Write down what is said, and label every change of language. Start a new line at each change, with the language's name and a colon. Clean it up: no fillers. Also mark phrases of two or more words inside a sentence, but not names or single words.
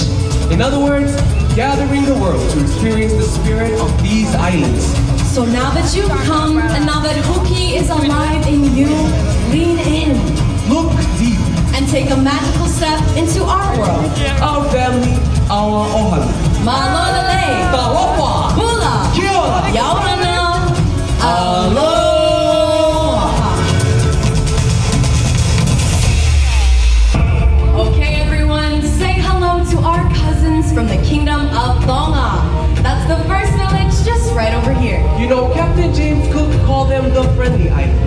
English: In other words, gathering the world to experience the spirit of these islands. So now that you've come, and now that huki is alive in you, lean in. Look deep. And take a magical step into our world. Our family, our ohana. Malolele. Tawopa. Bula.
Māori: Kia ora.
English: Yaurana. Aloha. Okay, everyone, say hello to our cousins from the Kingdom of Tonga. That's the first village just right over here. You know, Captain James Cook called them the Friendly Islands.